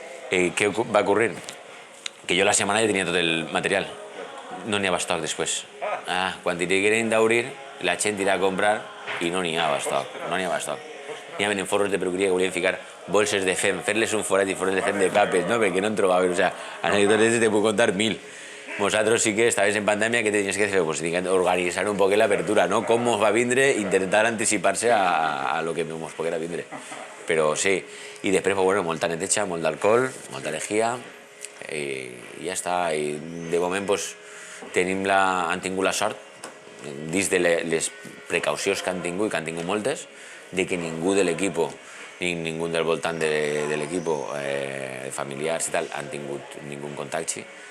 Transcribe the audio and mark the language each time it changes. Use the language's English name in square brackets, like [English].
[Catalan] Què va ocurrir? Que jo la setmana ja tenia tot el material, no n'hi havia estoc després. Quan digueren d'obrir, la gent irà a comprar i no n'hi havia estoc, no n'hi havia estoc. N'hi havia en forros de peluqueria que volien ficar bolses de fem, fer-les un forat i forres de fem de capes, no? Perquè no en trobaven, o sea, anècdotes te puc contar 1000. Vosaltres sí que estaves en pandèmia, [Spanish] ¿qué tenías que hacer? Pues organizar un poco la apertura, ¿no? Cómo os va a vindre, intentar anticiparse a lo que nos poguera vindre. [Catalan] Però sí, i després, pues, bueno, molta neteja, molt d'alcohol, molta lejía, i ja està. I de moment, pues, han tingut la sort, dins de les precaucions que han tingut, que han tingut moltes, de que ningú de l'equip, ni ningú del voltant de l'equip, familiars i tal, han tingut ningú contacte.